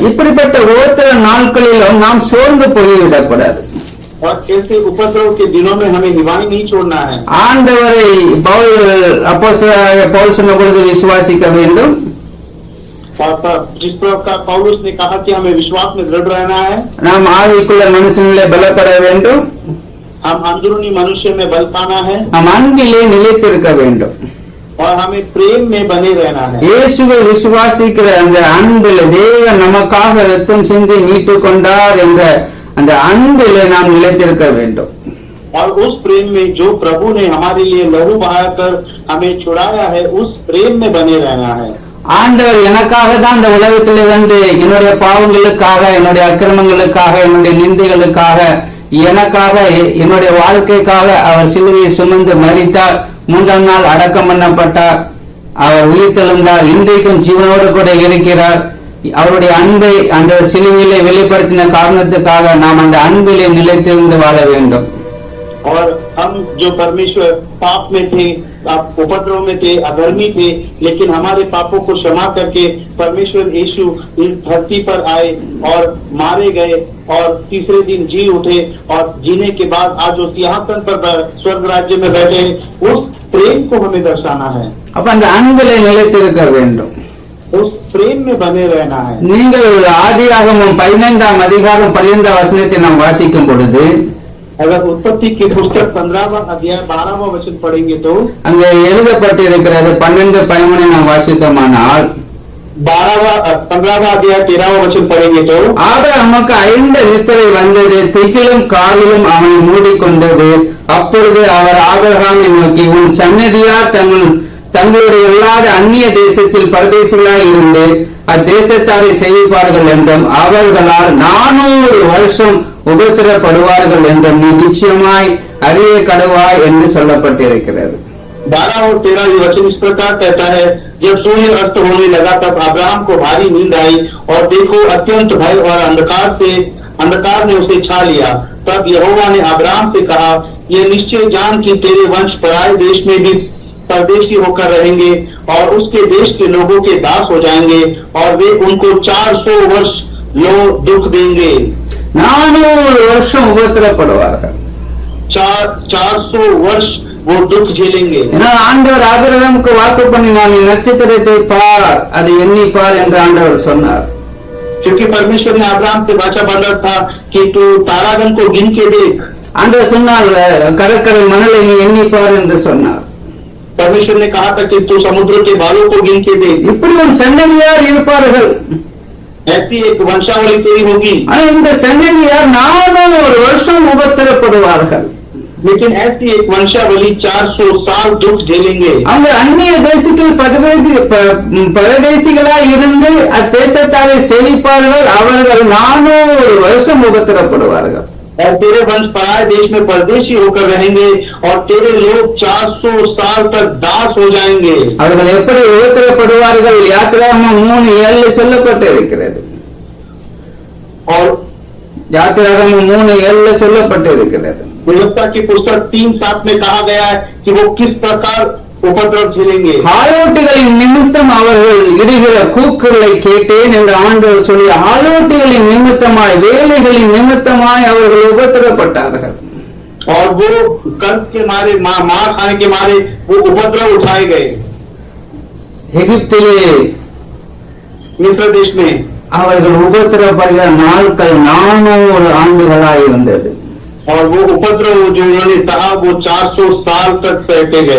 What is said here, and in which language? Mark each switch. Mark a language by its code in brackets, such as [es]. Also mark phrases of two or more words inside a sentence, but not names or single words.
[ta] இப்படிப்பட்ட உபத்திர நாட்களிலும் நாம் சோர்ந்து போய்விடக்கூடாது. [hi] और ऐसे उपद्रव के दिनों में हमें हिवाई नहीं छोड़ना है। [ta] ஆண்டவரை பவுல் சொன்ன பொழுது விசுவாசிக்க வேண்டும். [hi] जिस प्रकार पौलुस ने कहा कि हमें विश्वास में दृढ़ रहना है। [ta] நாம் ஆவிக்குள்ள மனுஷனிலே பலப்பட வேண்டும். [hi] हम अंदरूनी मनुष्य में बल पाना है। [ta] நாம் அன்பிலே நிலைத்திருக்க வேண்டும். [hi] और हमें प्रेम में बने रहना है। [ta] இயேசுவை விசுவாசிக்கிற அந்த அன்பில் தேவன் நமக்காக ரத்தம் சிந்தி மீட்டு கொண்டார் என்ற அந்த அன்பிலே நாம் நிலைத்திருக்க வேண்டும். [hi] और उस प्रेम में जो प्रभु ने हमारे लिए लहू बहाकर हमें छुड़ाया है उस प्रेम में बने रहना है। [ta] ஆண்டவர் எனக்காக தான் இந்த உலகத்திலே வந்து என்னுடைய பாவங்களுக்காக, என்னுடைய அக்கிரமங்களுக்காக, என்னுடைய நிந்தைகளுக்காக, எனக்காக, என்னுடைய வாழ்க்கைக்காக அவர் சிலுவையை சுமந்து மரித்தார். 3ஆம் நாள் அடக்கம் பண்ணப்பட்டார். அவர் உயிர்த்தெழுந்தார். இன்றைக்கும் ஜீவனோடு கூட இருக்கிறார். அவருடைய அன்பை அந்த சிலுவையிலே வெளிப்படுத்தின காரணத்துக்காக நாம் அந்த அன்பிலே நிலைத்திருந்து வாழ வேண்டும். [hi] और हम जो परमेश्वर पाप में थे, उपद्रव में थे, अधर्मी थे, लेकिन हमारे पापों को क्षमा करके परमेश्वर यीशु इस धरती पर आए और मारे गए और तीसरे दिन जी उठे और जीने के बाद आज उस सिंहासन पर स्वर्ग राज्य में बैठे, उस प्रेम को हमें दर्शाना है। [ta] அப்ப அந்த அன்பிலே நிலைத்திருக்க வேண்டும். [hi] उस प्रेम में बने रहना है। [ta] நீங்கள் ஆதியாகமம் 15ஆம் அதிகாரம் 12ஆம் வசனத்தை நாம் வாசிக்கும் பொழுது, [hi] अगर उत्पत्ति की पुस्तक 15वां अध्याय 12वां वचन पढ़ेंगे तो [ta] அங்கே எழுதப்பட்டிருக்கிறது. 12-13 நாம் வாசித்தோமானால் [hi] 15वां अध्याय 13वां वचन पढ़ेंगे तो [ta] ஆபிரகாமுக்கு 5 நித்திரை வந்தது, திகிலும் காலிலும் அவனை மூடிக்கொண்டது. அப்பொழுது அவர் ஆபிரகாமை நோக்கி, உன் சன்னதியார் தங்களுடைய இல்லாத அந்நிய தேசத்தில் பரதேசிகளாய் இருந்து அத்தேசத்தாரை செய்வார்கள் என்றும் அவர்களால் 400 வருஷம் உபத்திரப்படுவார்கள் என்றும் நீ நிச்சயமாய் அறிய கடவாய் என்று சொல்லப்பட்டிருக்கிறது. [hi] 12 और 13 वचन इस प्रकार कहता है, जब सूर्य अस्त होने लगा तब अब्राहम को भारी नींद आई और देखो अत्यंत भय और अंधकार ने उसे छा लिया। तब यहोवा ने अब्राहम से कहा, ये निश्चय जान कि तेरे वंश पराए देश में भी परदेशी होकर रहेंगे और उसके देश के लोगों के दास हो जाएंगे और वे उनको 400 वर्ष दुख देंगे। [ta] 400 வருஷம் உபத்திரப்படுவார்கள். [hi] 400 वर्ष वो दुख झेलेंगे। [ta] ஏன்னா ஆண்டவர் ஆபிரகாமுக்கு வாக்கு பண்ணினார், நீ நட்சத்திரத்தை பார், அதை எண்ணி பார் என்று ஆண்டவர் சொன்னார். [hi] क्योंकि परमेश्वर ने अब्राहम से वाचा बांधा था कि तू तारागण को गिन के देख। [ta] ஆண்டவர் சொன்னார், கடற்கரை மணலை நீ எண்ணி பார் என்று சொன்னார். [hi] परमेश्वर ने कहा था कि तू समुद्र के बालों को गिन के देख। [ta] இப்படி ஒரு சன்னதியார் இருப்பார்கள். [hi] ऐसी एक वंशावली तेरी होगी। [ta] ஆனா இந்த சன்னதியார் 400 வருஷம் உபத்திரப்படுவார்கள். [hi] लेकिन ऐसी एक वंशावली 400 साल दुख झेलेंगे। [ta] அவங்க அந்நிய தேசத்தில் பரதேசிகளாய் இருந்து அத்தேசத்தாரை சேவிப்பார்கள். அவர்கள் 400 வருஷம் உபத்திரப்படுவார்கள். [hi] और तेरे वंश पराये देश में परदेशी होकर रहेंगे और तेरे लोग 400 साल तक दास हो जाएंगे। [ta] அவர்கள் எப்படி உபத்திரப்படுவார்கள்? யாத்திராகமம் 3:7 சொல்லப்பட்டு இருக்கிறது. [hi] और [ta] யாத்திராகமம் 3:7 சொல்லப்பட்டு இருக்கிறது. [hi] व्यवस्था की पुस्तक 3:7 में कहा गया है कि वो किस प्रकार उपद्रव झेलेंगे। [ta] ஆலோட்டிகளின் நிமித்தம் அவர்கள் இடுகிற கூக்குகளை கேட்டேன் என்று ஆண்டவர் சொல்லி, ஆலோட்டிகளின் நிமித்தமாய், வேலைகளின் நிமித்தமாய் அவர்கள் உபத்திரப்பட்டார்கள். [hi] और वो कर्ज के मारे, मार खाने के मारे वो उपद्रव उठाए गए। [ta] எகிப்திலே [hi] मिस्र देश में [ta] அவர்கள் உபத்திரப்படுகிற நாட்கள் 400 ஆண்டுகளாய் இருந்தது. [hi] और वो उपद्रव जो उन्होंने सहा वो 400 साल तक सहते गए।